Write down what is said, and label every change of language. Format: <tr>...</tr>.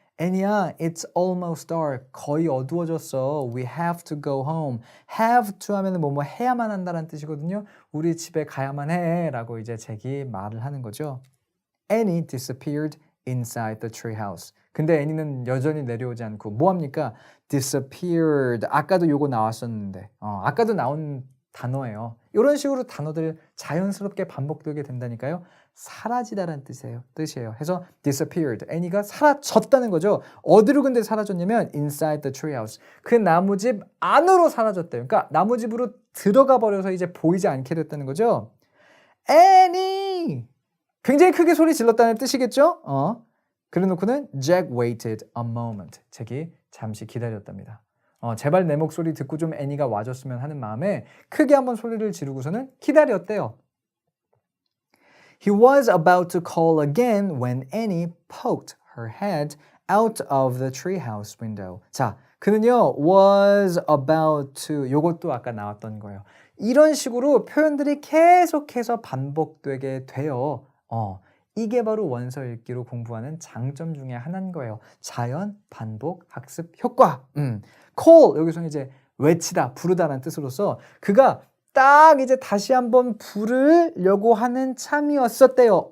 <en>애니야, it's almost dark.</en> <ko>거의 어두워졌어.</ko> <en>We have to go home.</en> <ko>have to 하면 뭐 해야만 한다는 뜻이거든요. 우리 집에 가야만 해 라고 이제 잭이 말을 하는 거죠.</ko> <en>Annie disappeared inside the treehouse.</en> <ko>근데 애니는 여전히 내려오지 않고 뭐합니까? disappeared. 아까도 요거 나왔었는데 아까도 나온 단어예요. 이런 식으로 단어들 자연스럽게 반복되게 된다니까요. 사라지다라는 뜻이에요. 해서 disappeared. 애니가 사라졌다는 거죠. 어디로 근데 사라졌냐면</ko> <en>inside the treehouse.</en> <ko>그 나무집 안으로 사라졌대요. 그러니까 나무집으로 들어가 버려서 이제 보이지 않게 됐다는 거죠. 애니! 굉장히 크게 소리 질렀다는 뜻이겠죠? 그래놓고는</ko> <en>Jack waited a moment.</en> <ko>잭이 잠시 기다렸답니다. 제발 내 목소리 듣고 좀 애니가 와줬으면 하는 마음에 크게 한번 소리를 지르고서는 기다렸대요.</ko> <en>He was about to call again when Annie poked her head out of the treehouse window.</en> <ko>자, 그는요</ko> <en>was about to</en> <ko>요것도 아까 나왔던 거예요. 이런 식으로 표현들이 계속해서 반복되게 돼요. 이게 바로 원서 읽기로 공부하는 장점 중에 하나인 거예요. 자연, 반복, 학습, 효과. call 여기서는 이제 외치다, 부르다라는 뜻으로서 그가 딱 이제 다시 한번 부르려고 하는 참이었었대요.</ko>